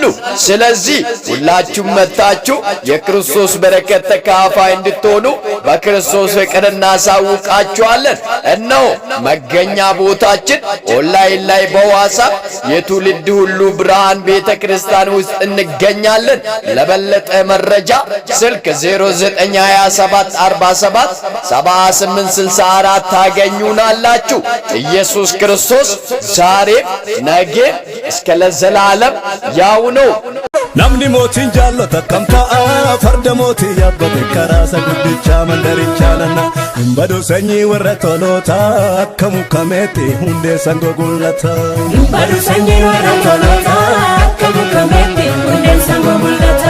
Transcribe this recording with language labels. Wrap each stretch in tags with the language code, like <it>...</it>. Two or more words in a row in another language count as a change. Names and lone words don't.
<am>ስለዚህ ሁላችሁም መጣችሁ የክርስቶስ በረከት ተካፋይ እንድትሆኑ በክርስቶስ ፍቅር እናሳውቃችኋለን። እነሆ መገኛ ቦታችን ኦንላይን ላይ በዋትስአፕ የትውልድ ሁሉ ብርሃን ቤተ ክርስቲያን ውስጥ እንገኛለን። ለበለጠ መረጃ ስልክ 0927477864 ታገኙናላችሁ። ኢየሱስ ክርስቶስ ዛሬም ነገም እስከ ለዘላለም ያው ነው።</am> <om>namni mootiin jaallata kam ta'a farda mootii yabbate karaasa guddicha mandarichaanana hin badu sanyii warra toloota akka mukameetti hundee sangoo gullata hin badu sanyii warra toloota akka mukameetti hundee sangoo gullata</om>